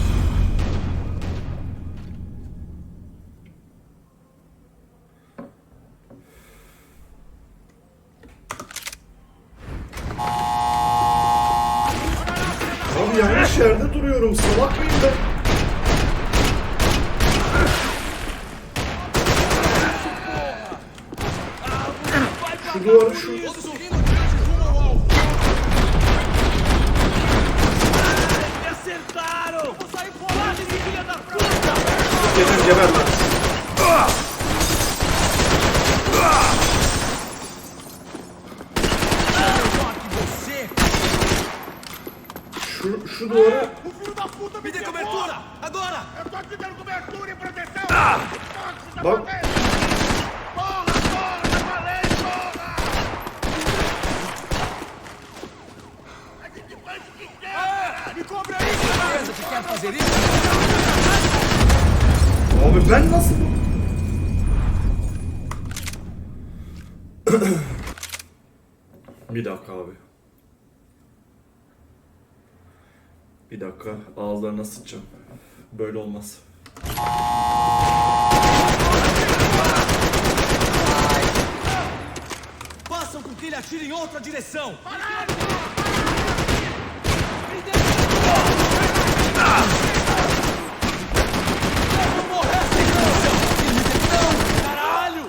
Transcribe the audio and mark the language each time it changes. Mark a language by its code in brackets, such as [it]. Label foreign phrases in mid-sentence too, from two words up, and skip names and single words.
[tr] Abi yanlış yerde duruyorum. Salak mıyım ben? Şu duvarı şu. [pt] Acertaram! Vou sair fora desse filho da puta! [tr] Geber geber lan. Şu duvarı. [pt] O filho da puta me dê Cobertura! Agora! Eu tô te dando cobertura e proteção! [tr] Bak. [pt] Porra, já falei, porra! A gente faz o que quer! Me cobre aí, cara! Você quer fazer isso? [tr] Abi ben nasıl? Bir dakika abi. Bir dakika, ağızlarına sıçacağım. Böyle olmaz. [pt] Façam com que ele atire em outra direção! Vou morrer sem graça! Caralho!